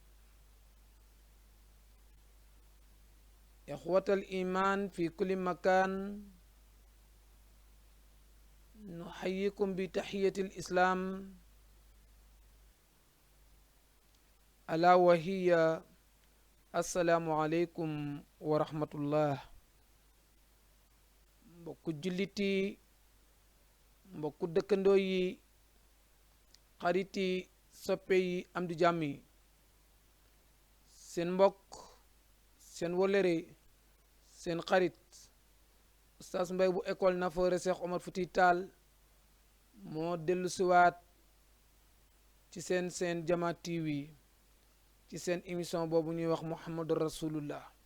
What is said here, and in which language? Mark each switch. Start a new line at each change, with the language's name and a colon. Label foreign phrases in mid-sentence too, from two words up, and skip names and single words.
Arabic: إخوة الإيمان في كل مكان، نحييكم بتحية الإسلام ألا وهي السلام عليكم ورحمة الله.
Wolof: mbokku jullit yi, mbokku dëkkandoo yi, xarit yi, soppe yi, am di jàmm yi, seen mbokk, seen wolere, seen xarit Oustaz Mbaye bu école Nafoore Cheikh Omar Fouti Tall moo dellu siwaat ci seen Jama TV, ci seen émission boobu ñuy wax
Arabic: محمد رسول الله.